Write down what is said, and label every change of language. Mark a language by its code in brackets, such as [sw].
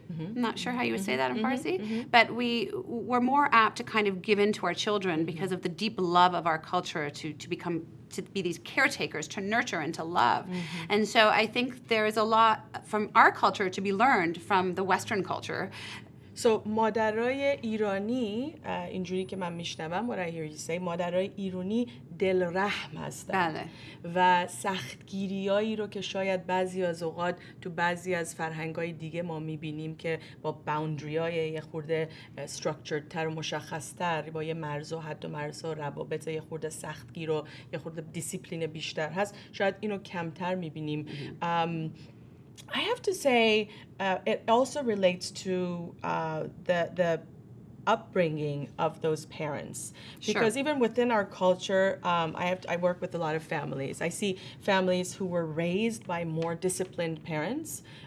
[en] I'm not sure how you would say that in Farsi, but we're more apt to kind of give in to our children because of the deep love of our culture to be these caretakers, to nurture and to love. And so I think there is a lot from our culture to be learned from the Western culture. [fa] So مادرای ایرانی, اینجوری که من میشنوم, [en] what I hear you say, [fa] مادرای ایرانی دلرحم هستن و سختگیریایی رو که شاید بعضی از اوقات تو بعضی از فرهنگ‌های دیگه ما میبینیم که با باوندریای یه خورده structured تر و مشخص تر, با یه مرز و حد و مرز و روابط یه خورده سختگیر و یه خورده دیسیپلین بیشتر هست, شاید اینو کمتر میبینیم. [en] I have to say, it also relates to the upbringing of those parents, because Sure. even within our culture, I work with a lot of families. I see families who were raised by more disciplined parents.